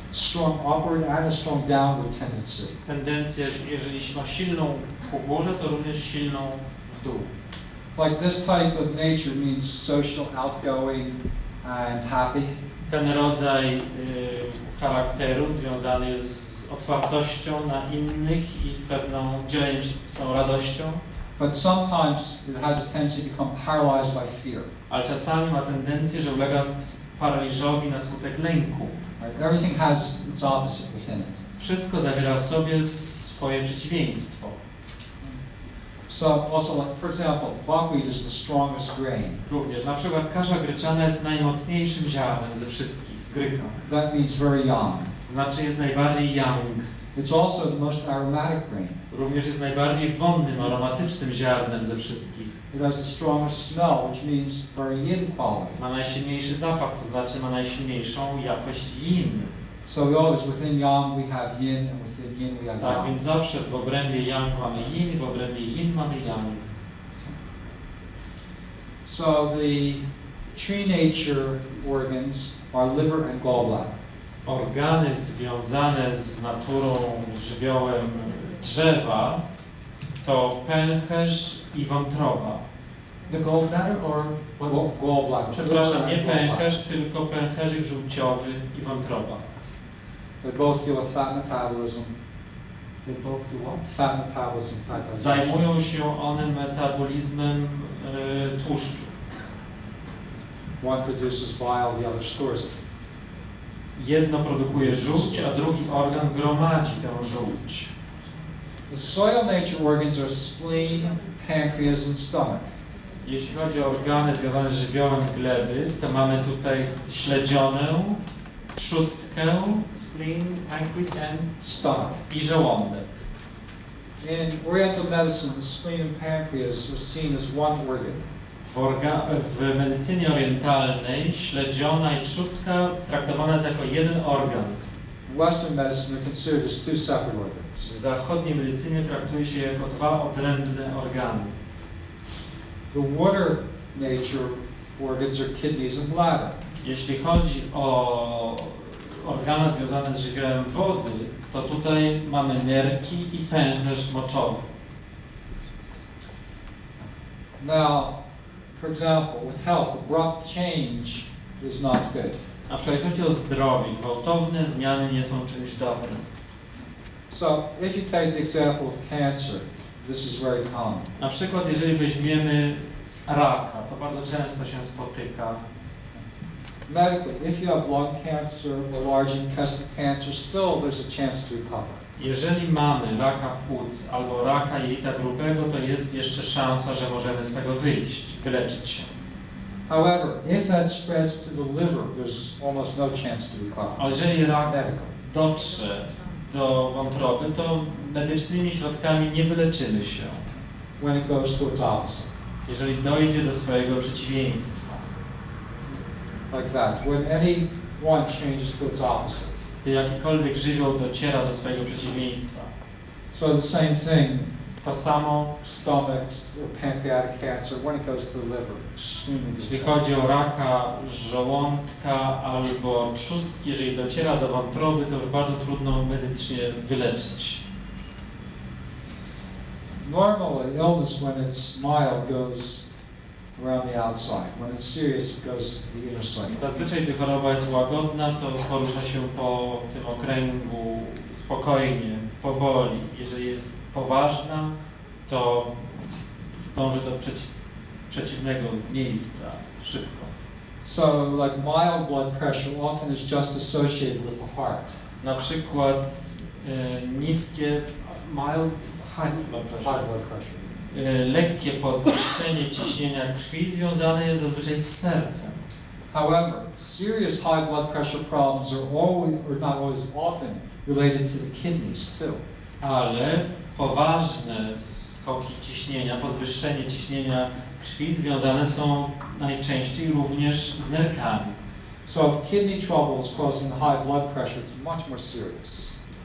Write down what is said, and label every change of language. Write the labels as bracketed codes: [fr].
[en] Strong upward and a strong downward tendency. [pl] Tendencję, jeżeli ma silną ku górze, to również silną w dół. [en] Like this type of nature means social, outgoing, and happy. [pl] Ten rodzaj charakteru związany jest z otwartością na innych i z pewną dzieleniem się swoją radością, [en] But sometimes it has a tendency to become paralyzed by fear. [pl] ale czasami ma tendencję, że ulega paraliżowi na skutek lęku. [en] Right? Everything has its opposite within it. [pl] Wszystko zawiera w sobie swoje przeciwieństwo. [en] So also, like, for example, buckwheat is the strongest grain. [pl] Również, na przykład kasza gryczana jest najmocniejszym ziarnem ze wszystkich, gryka. [en] That means very young. [pl] To znaczy jest najbardziej young. [en] It's also the most aromatic grain. [pl] Również jest najbardziej wonnym, aromatycznym ziarnem ze wszystkich. [en] It has the strongest smell, which means very yin quality. [pl] Ma najsilniejszy zapach, to znaczy ma najsilniejszą jakość yin. [en] So we always, within yang we have yin, and within yin we have [pl] Tak, [en] yang. [pl] więc zawsze w obrębie yang mamy yin, w obrębie yin mamy yang. [en] So the tree nature organs are liver and gallbladder. [pl] Organy związane z naturą, żywiołem drzewa to pęcherz i wątroba. [en] The gallbladder or gallbladder? [pl] Przepraszam, nie [en] Liver and gallbladder. [pl] pęcherz, tylko pęcherzyk żółciowy i wątroba. [en] They both deal with fat metabolism. They both do what? Fat metabolism, fat digestion. [pl] Zajmują się one metabolizmem tłuszczu. [en] One produces bile, the other stores it. [pl] Jedno produkuje żółć, a drugi organ gromadzi tę żółć. [en] The soil nature organs are spleen, pancreas, and stomach. [pl] Jeśli chodzi o organy związane z żywiołem gleby, to mamy tutaj śledzionę, trzustkę, [en] spleen, pancreas and Stomach. [pl] i żołądek. [en] In Oriental medicine, the spleen and pancreas are seen as one organ. [pl] W medycynie orientalnej śledziona i trzustka traktowana jest jako jeden organ. [en] In Western medicine, they're considered as two separate organs. [pl] W zachodniej medycynie traktuje się jako dwa odrębne organy. [en] The water nature organs are kidneys and bladder. [pl] Jeśli chodzi o organy związane z żywiołem wody, to tutaj mamy nerki i pęcherz moczowy. [en] Now, for example, with health, abrupt change is not good. [pl] A przykład jeśli chodzi o zdrowie, gwałtowne zmiany nie są czymś dobrym. [en] So, if you take the example of cancer, this is very common. [pl] Na przykład jeżeli weźmiemy raka, to bardzo często się spotyka. [en] Medically, if you have lung cancer or large intestine cancer, still there's a chance to recover. [pl] Jeżeli mamy raka płuc albo raka jelita grubego, to jest jeszcze szansa, że możemy z tego wyjść, wyleczyć się. [en] However, if that spreads to the liver, there's almost no chance to recover. [pl] Ale jeżeli rak [en] Medical. [pl] dotrze do wątroby, to medycznymi środkami nie wyleczymy się, [en] When it goes to its opposite. [pl] jeżeli dojdzie do swojego przeciwieństwa. [en] Like that. When any one changes to its opposite. [pl] Gdy jakikolwiek żywioł dociera do swojego przeciwieństwa. [en] So the same thing, [pl] To samo, [en] stomach or pancreatic cancer, when it goes to the liver, extremely [pl] jeśli [en] difficult. [pl] chodzi o raka żołądka albo trzustki, jeżeli dociera do wątroby, to już bardzo trudno medycznie wyleczyć. [en] Normally, illness, when it's mild, goes around the outside. When it's serious, it goes to the inner side. [pl] Zazwyczaj, gdy choroba jest łagodna, to porusza się po tym okręgu spokojnie, powoli. Jeżeli jest poważna, to dąży do przeciwnego miejsca szybko. [en] So, like mild blood pressure often is just associated with the heart. [pl] Na przykład niskie, [en] mild, high blood High pressure. blood pressure. [pl] Lekkie podwyższenie ciśnienia krwi związane jest zazwyczaj z sercem. [en] However, serious high blood pressure problems are always, or not always, often related to the kidneys too. [pl] Ale poważne z skoki ciśnienia, podwyższenie ciśnienia krwi związane są najczęściej również z nerkami. [en] So if kidney trouble is causing high blood pressure, it's much more serious.